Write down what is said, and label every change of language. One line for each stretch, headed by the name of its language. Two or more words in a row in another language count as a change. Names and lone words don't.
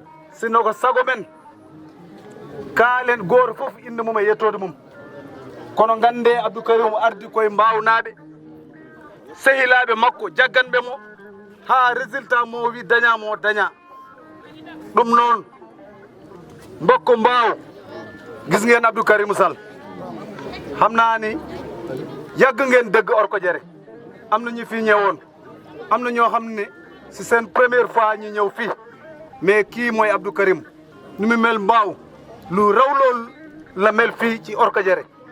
Fula: Sinno ko sago men, kaalen goto fof inde mum e yettode mum. Kono gande Abdou Karim ardi koye mbawnaɓe. Sehilaaɓe makko jagganɓe mo ha résultat mo wi daña mo daña. Ɗum noon mbokko mbaw.
Wolof: Gis ngeen Abdou Karim Sall. Xam naa ni yàgg ngeen dëgg Orkodiéré. Am na ñu fi ñëwoon. Am na ñoo xam ne si seen
French: première fois
Wolof: ñu ñëw fii. Mais kii mooy Abdou Karim. Ni mu mel mbaaw, lu raw lool la mel fii ci Orkodiéré.